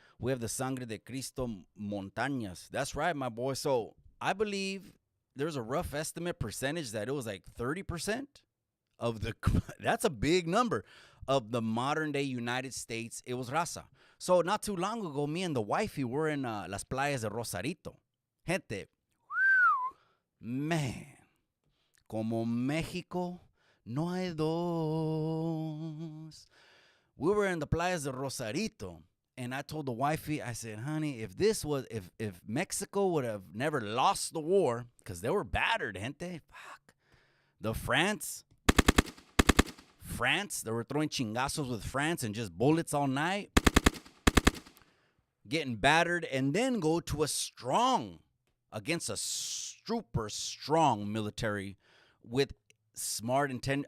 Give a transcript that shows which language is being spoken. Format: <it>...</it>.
<en>We have the Sangre de Cristo Montañas. That's right, my boy. So I believe there's a rough estimate percentage that it was like 30% of the, that's a big number, of the modern day United States. It was raza. So not too long ago, me and the wifey were in Las Playas de Rosarito.</en> <es>Gente, man, como México no hay dos.</es> <en>We were in the Playas de Rosarito, and I told the wifey, I said, honey, if Mexico would have never lost the war, because they were battered, gente, fuck. The France, they were throwing chingazos with France and just bullets all night, getting battered, and then go to against a super strong military with smart intent.</en>